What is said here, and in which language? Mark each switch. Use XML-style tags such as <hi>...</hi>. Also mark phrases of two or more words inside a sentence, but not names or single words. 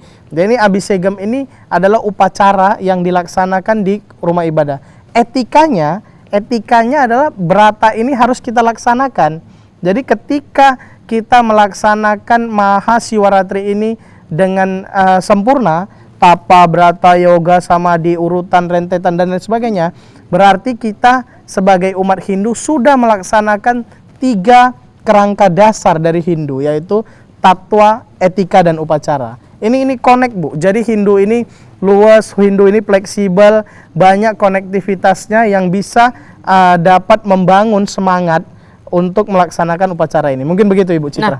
<id>Jadi abhisegam ini adalah upacara yang dilaksanakan di rumah ibadah. Etikanya adalah Brata ini harus kita laksanakan. Jadi ketika kita melaksanakan Mahasiwaratri ini dengan sempurna, tapa, brata, yoga, samadhi, urutan, rentetan dan lain sebagainya, berarti kita sebagai umat Hindu sudah melaksanakan 3 kerangka dasar dari Hindu, yaitu tatwa, etika dan upacara. Ini connect, Bu. Jadi Hindu ini luas, Hindu ini fleksibel, banyak konektivitasnya yang bisa dapat membangun semangat untuk melaksanakan upacara ini. Mungkin begitu, Ibu Citra.</id>